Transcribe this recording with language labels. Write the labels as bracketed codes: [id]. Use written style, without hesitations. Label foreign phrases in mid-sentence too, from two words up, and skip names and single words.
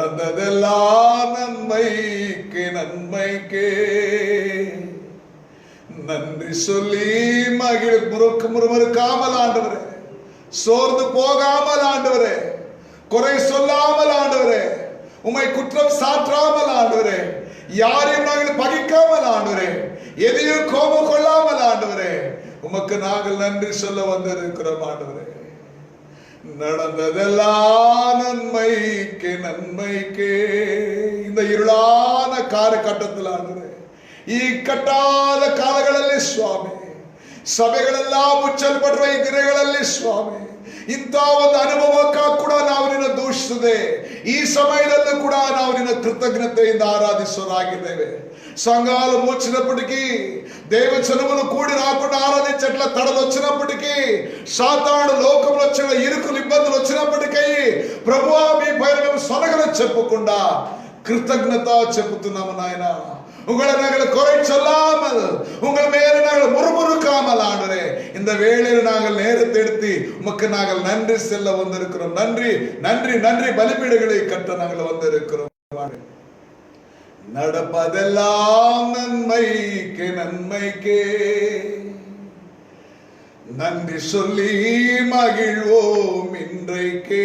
[ta] நடந்ததெல்லாம் நன்மைக்கு நன்மைக்கே நன்றி சொல்லி மகிழ் முறுமுறுக்காமல் ஆண்டவரே, சோர்ந்து போகாமல் ஆண்டவரே, குறை சொல்லாமல் ஆண்டவரே, உம்மை குற்றம் சாற்றாமல் ஆண்டவரே, யாரையும் நாங்கள் பகிக்காமல் ஆண்டவரே, எதையும் கோபம் கொள்ளாமல் ஆண்டவரே, உமக்கு நாங்கள் நன்றி சொல்ல வந்திருக்கிறோம் ஆண்டவரே. நடந்ததெல்லாம் நன்மைக்கு நன்மைக்கே. இந்த இருளான காலகட்டத்தில் [kn] ಆಂದರೆ ಈ ಕಟ್ಟಾದ ಕಾಲಗಳಲ್ಲಿ ಸ್ವಾಮಿ, ಸಭೆಗಳೆಲ್ಲ ಮುಚ್ಚಲ್ಪಡುವ ಈ ದಿನಗಳಲ್ಲಿ ಸ್ವಾಮಿ, ಇಂಥ ಒಂದು ಅನುಭವಕ್ಕೆ ಕೂಡ ನಾವು ನಿನ್ನ ದೂಷಿಸದೆ ಈ ಸಮಯದಲ್ಲೂ ಕೂಡ ನಾವು ನಿನ್ನ ಕೃತಜ್ಞತೆಯಿಂದ ಆರಾಧಿಸೋರಾಗಿದ್ದೇವೆ. [te] సంఘాలు మూచినప్పటికీ, దేవజనములు కూడి రాకుండా ఆరాధించట్ల తడలు వచ్చినప్పటికీ, సాతాను లోకంలో వచ్చిన ఇరుకులు ఇబ్బందులు వచ్చినప్పటికీ, ప్రభువా మీ పైన మేము సొనగలు చెప్పకుండా కృతజ్ఞత చెప్పుతున్నాము నాయన. [ta] உங்களை நாங்கள் குறை சொல்லாமல், உங்கள் மேல நாங்கள் முறுமுறுக்காமல் ஆண்டவரே, இந்த வேளையில் நாங்கள் நேரத்தை எடுத்து உமக்கு நாங்கள் நன்றி செல்ல வந்திருக்கிறோம். நன்றி நன்றி நன்றி பலிபீடங்களை கட்ட நாங்கள் வந்திருக்கிறோம். நடப்பதெல்லாம் நன்மைக்கு நன்மைக்கே நன்றி சொல்லி மகிழ்வோம் இன்றைக்கே.